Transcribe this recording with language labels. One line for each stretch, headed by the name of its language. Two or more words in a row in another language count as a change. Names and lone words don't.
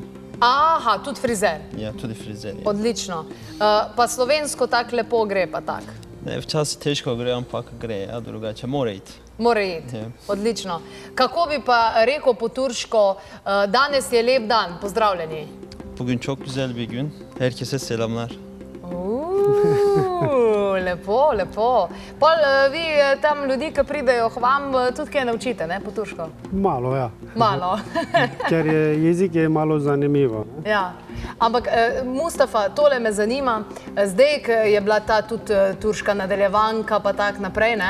Slovenian: Aha, tudi frizer. Ja, tudi frizer. Ja. Odlično. Pa slovensko tako lepo gre, pa tako? Ne, včasih težko gre, ampak gre, a drugače mora iti. Mora iti, Ja. odlično. Kako bi pa rekel po turško, danes je lep dan, pozdravljeni.
Turkish: Bugün çok güzel bir gün. Herkese selamlar.
Slovenian: Lepo, lepo. Pol vi tam ljudi, ki pridejo k vam, tudi kaj naučite, ne, po turško? Malo, ja. Malo. Ker jezik je malo zanimivo. Ja. Ampak Mustafa, tole me zanima, zdaj, ko je bila ta tudi turška nadaljevanka pa tak naprej, ne?